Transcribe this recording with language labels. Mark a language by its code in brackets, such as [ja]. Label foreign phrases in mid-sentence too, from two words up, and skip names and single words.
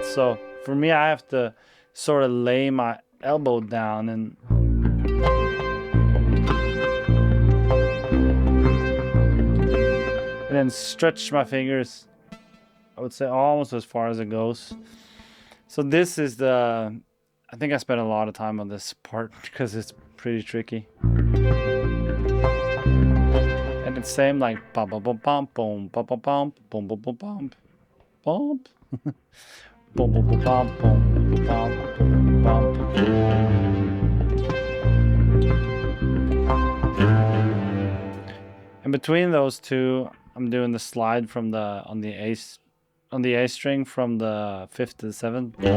[en] So for me, I have to sort of lay my elbow down and then stretch my fingers, I would say almost as far as it goes. So this is the, I think I spent a lot of time on this part because it's pretty tricky. And it's same like ba ba ba bum boom ba ba bum boom boom boom bum bum boom boom boom bum boom bum bum. And between those 2, I'm doing the slide from the on the A string from the 5th to the 7th.